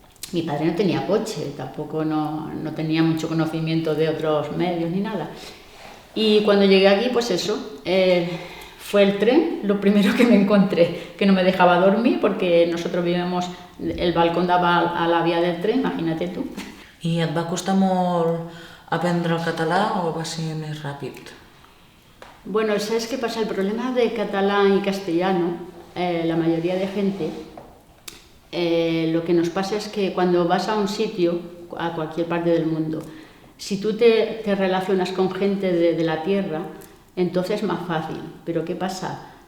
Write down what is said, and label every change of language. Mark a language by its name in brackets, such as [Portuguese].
[Spanish] Mi padre no tenía coche, tampoco no tenía mucho conocimiento de otros medios ni nada. Y cuando llegué aquí, pues eso, fue el tren lo primero que me encontré, que no me dejaba dormir porque nosotros vivíamos, el balcón daba a la vía del tren, imagínate tú. [Catalan] I et va costar molt aprendre el català o va ser més ràpid? [Spanish] Bueno, ¿sabes qué pasa? El problema de catalán y castellano, la mayoría de gente, lo que nos pasa es que cuando vas a un sitio, a cualquier parte del mundo, si tú te relacionas con gente de la tierra, entonces es más fácil. Pero ¿qué pasa?